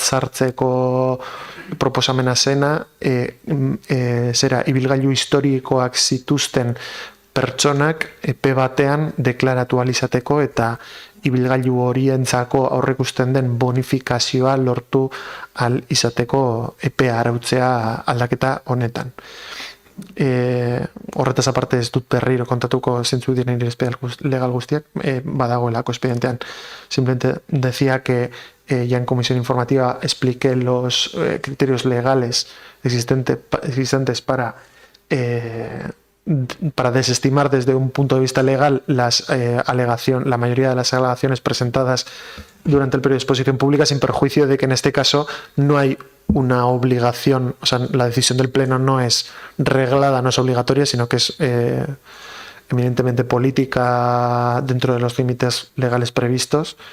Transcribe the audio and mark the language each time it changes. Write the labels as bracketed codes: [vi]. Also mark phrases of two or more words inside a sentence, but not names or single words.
[eu] sartzeko proposamena zena, ibilgailu historikoak zituzten pertsonak epe batean deklaratu ahal izateko eta ibilgailu horientzako aurreikusten den bonifikazioa lortu ahal izateko epea arautzea aldaketa honetan. Horretaz aparte ez dut berriro kontatuko zeintzuk diren irizpide legal guztiak, badagoelako expedientean. [es] Simplemente decía que ya en comisión informativa expliqué los criterios legales existentes para desestimar desde un punto de vista legal la mayoría de las alegaciones presentadas durante el periodo de exposición pública, sin perjuicio de que en este caso no hay una obligación, o sea, la decisión del Pleno no es reglada, no es obligatoria, sino que es eminentemente política dentro de los límites legales previstos.